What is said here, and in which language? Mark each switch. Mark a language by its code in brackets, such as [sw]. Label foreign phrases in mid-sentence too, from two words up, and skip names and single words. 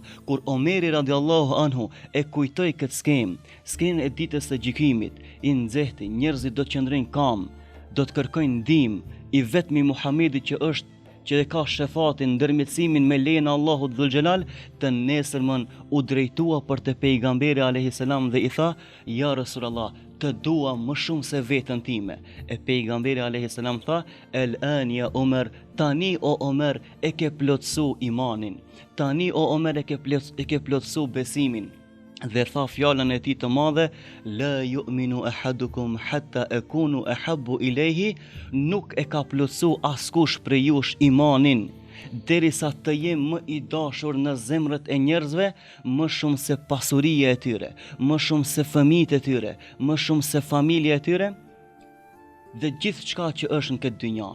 [sq] Kur Omeri [ar] رضي الله عنه [sq] e kujtoi këtë skenën e ditës së gjykimit, i nxehti, njerëzit do të qëndrojnë kam, do të kërkojnë ndihmë, i vetmi Muhamedi që e ka shefatin, ndërmjetësimin me lejen e Allahut [ar] ذو الجلال, [sq] të nesërmën u drejtua për te pejgamberi [ar] عليه السلام [sq] dhe i tha: [ar] "يا رسول الله, [sq] të dua më shumë se veten time." E pejgamberi [ar] عليه السلام [sq] tha: [ar] "الآن يا عمر, [sq] tani o Omer e ke plotsu imanin. Tani o Omer e ke plotsu besimin." Dhe tha fjalën e tij të madhe: [ar] "لا يؤمن أحدكم حتى أكون أحب إليه", [sq] nuk e ka plotsu askush prej jush imanin derisa të jem më i dashur në zemrët e njerëzve, më shumë se pasuria e tyre, më shumë se fëmijët e tyre, më shumë se familja e tyre dhe gjithë çka që është në këtë dynja.